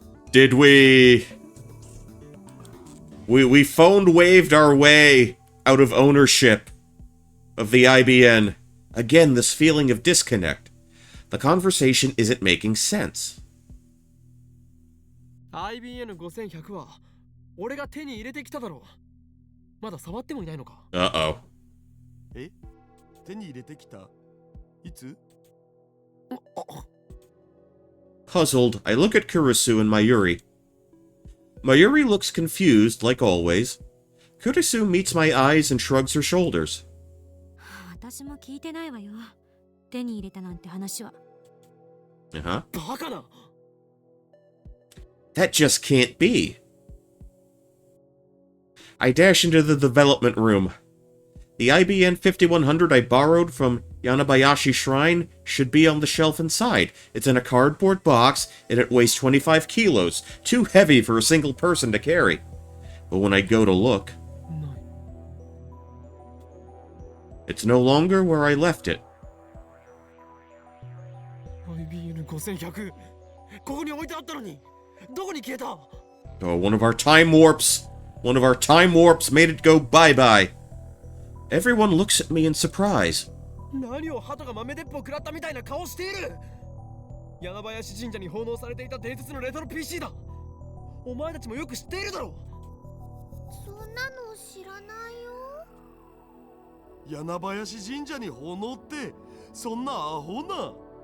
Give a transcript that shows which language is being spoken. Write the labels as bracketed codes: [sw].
[en] Did we phone waved our way out of ownership of the IBN. Again, this feeling of disconnect. The conversation isn't making sense. [ja] IBN5100 は俺が手に入れてきただろう。まだ触ってもいないのか。 Uh-oh. え？手に入れてきた？いつ？ [en] Puzzled, I look at Kurisu and Mayuri. Mayuri looks confused, like always. Kurisu meets my eyes and shrugs her shoulders. [ja] 私も聞いてないわよ。手に入れたなんて話は。 Uh-huh. バカな。 [en] That just can't be. I dash into the development room. The IBN 5100 I borrowed from Yanabayashi Shrine should be on the shelf inside. It's in a cardboard box, and it weighs 25 kilos. Too heavy for a single person to carry. But when I go to look, it's no longer where I left it. [ja] IBN5100 ここに置いてあったのにどこに消えた [en] Oh, one of our time warps made it go bye-bye. Everyone looks at me in surprise. [ja] 何を鳩が豆鉄砲食らったみたいな顔している柳林神社に奉納されていた伝説のレトロ PC だお前たちもよく知っているだろそんなの知らないよ。柳林神社に奉納ってそんなアホな。